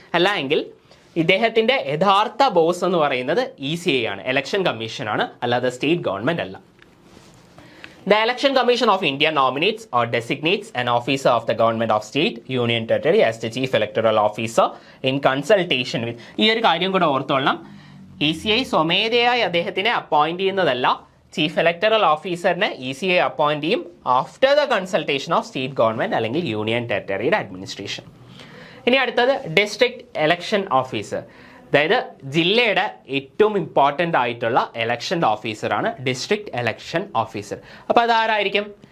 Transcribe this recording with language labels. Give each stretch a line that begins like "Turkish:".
Malayalam: അല്ല എങ്കിൽ ഇദ്ദേഹത്തിൻ്റെ യഥാർത്ഥ ബോസ് എന്ന് പറയുന്നത് ECI ആണ്, ഇലക്ഷൻ കമ്മീഷനാണ്, അല്ലാതെ സ്റ്റേറ്റ് ഗവൺമെൻറ് അല്ല.
English: The Election Commission of India nominates or designates an officer of the government of state, union territory as the chief electoral officer in consultation with.
Malayalam: ഈ ഒരു കാര്യം കൂടെ ഓർത്തോളണം. ECI സ്വമേധയായി അദ്ദേഹത്തിനെ അപ്പോയിന്റ് ചെയ്യുന്നതല്ല, ചീഫ് ഇലക്ടറൽ ഓഫീസറിനെ ECI അപ്പോയിന്റ് ചെയ്യും
English: after the consultation of state government
Malayalam: അല്ലെങ്കിൽ union ടെറിട്ടറിയുടെ administration. ഇനി അടുത്തത് ഡിസ്ട്രിക്ട് ഇലക്ഷൻ ഓഫീസർ, അതായത് ജില്ലയുടെ ഏറ്റവും ഇമ്പോർട്ടൻ്റ് ആയിട്ടുള്ള ഇലക്ഷൻ ഓഫീസറാണ് ഡിസ്ട്രിക്ട് ഇലക്ഷൻ ഓഫീസർ. അപ്പോൾ അതാരായിരിക്കും?